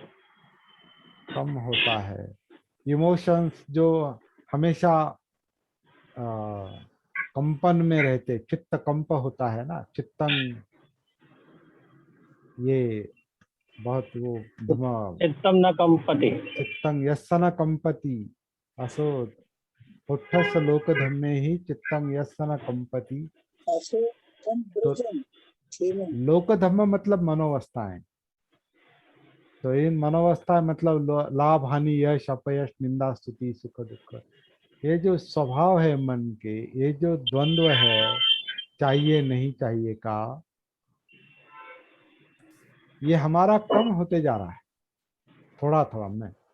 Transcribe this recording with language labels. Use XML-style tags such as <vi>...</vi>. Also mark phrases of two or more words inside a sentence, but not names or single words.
<hi>कम होता है। इमोशंस जो हमेशा कंपन में रहते, चित्त कंप होता है ना, चित्तंग, ये बहुत वो दिमाग,</hi> <pi>चित्तम न कंपति। चित्तंग यस्सन कंपति, असो पुट्ठस लोक धम्मे ही चित्तंग यस्सन कंपति। असो कम</pi> <hi>तो</hi> <pi>ब्रजम क्षेमम। लोक धम्म</pi> <hi>मतलब मनोवस्थाएं। तो इन मनोवस्था मतलब लाभ हानि, यश अपयश, निंदा स्तुति, सुख दुख, ये जो स्वभाव है मन के, ये जो द्वंद्व है, चाहिए नहीं चाहिए का, ये हमारा कम होते जा रहा है थोड़ा थोड़ा में।</hi>